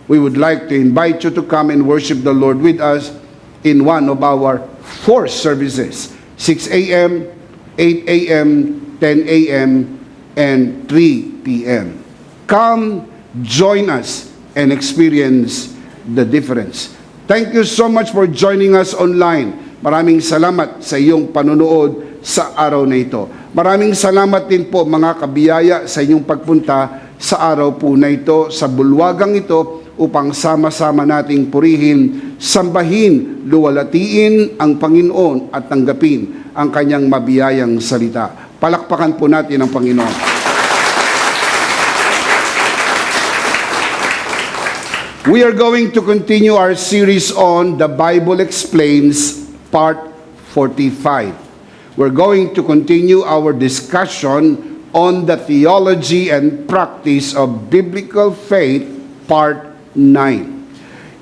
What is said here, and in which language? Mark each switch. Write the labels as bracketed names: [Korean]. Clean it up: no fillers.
[English] We would like to invite you to come and worship the Lord with us in one of our 4 services, 6 a.m., 8 a.m., 10 a.m., and 3 p.m. Come, join us, and experience the difference. Thank you so much for joining us online. [Filipino] Maraming salamat sa iyong panunood sa araw na ito. Maraming salamat din po mga kabiyaya sa inyong pagpunta sa araw po na ito, sa bulwagang ito, upang sama-sama nating purihin, sambahin, luwalatiin ang Panginoon at tanggapin ang kanyang mabiyayang salita. Palakpakan po natin ang Panginoon. [English] We are going to continue our series on The Bible Explains, Part 45. We're going to continue our discussion on the theology and practice of biblical faith, Part 9.